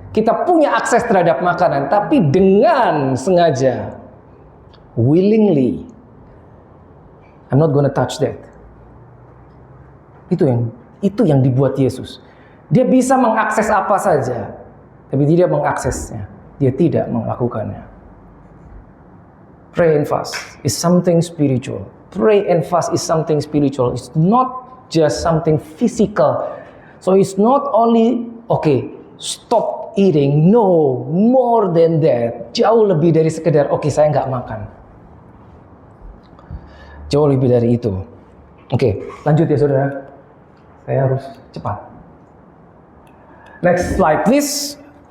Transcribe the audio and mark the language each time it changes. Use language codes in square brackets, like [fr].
[id] Kita punya akses terhadap makanan, tapi dengan sengaja, [en] willingly, I'm not gonna touch that. [id] Itu yang dibuat Yesus. Dia bisa mengakses apa saja, tapi tidak mengaksesnya. Dia tidak melakukannya. [en] Pray and fast is something spiritual. Pray and fast is something spiritual. It's not just something physical. So it's not only stop eating. No, more than that. [id] Jauh lebih dari sekedar saya nggak makan. Jauh lebih dari itu. Lanjut ya saudara. Saya harus cepat. [en] Next slide please.